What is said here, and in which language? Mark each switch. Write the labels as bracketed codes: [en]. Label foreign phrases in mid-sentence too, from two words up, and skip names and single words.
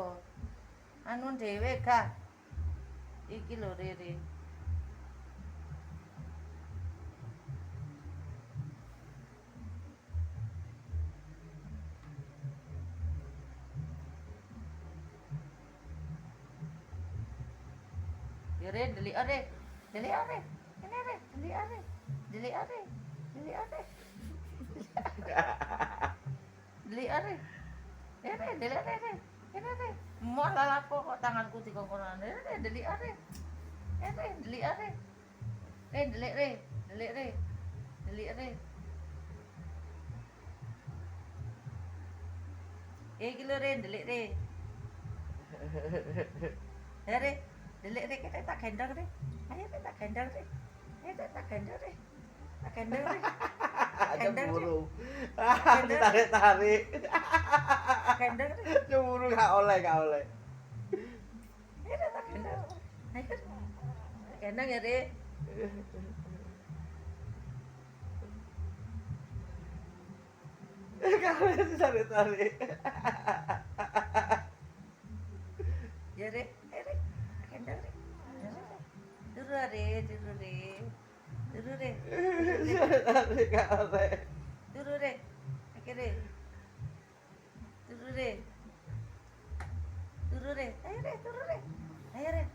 [jv] Anu dhewe gah. Iki lho Rere. Ya Re, delik are. Delik are. Ini Re, delik are. Delik are. Delik are. Delik are. Re, delik are Re. Ini Re. Malah lapo kok tanganku dikongkonan. Re, delik are. Re, delik are. Re, delik Re. Delik Re. Delik Re. Iki lho Re, delik Re. Re, delik Re kita tak gendong Re. Ayo Re tak gendong Re. Ayo tak gendong Re. Tak gendong Re. Cemburu. Ditarik-tarik. Gendong Re. Cemburu gak oleh. Ayo Re tak gendong. Ayo. Gendong ya Re. [id] Kalau ditarik-tarik. [jv] Ya Re, Re. Gendong Re. Turu Re, turu Re. Turu Re. Ditarik gak oleh. Turu Re. Oke Re. Turu Re. Turu Re. Ayo Re, turu Re. Ayo Re.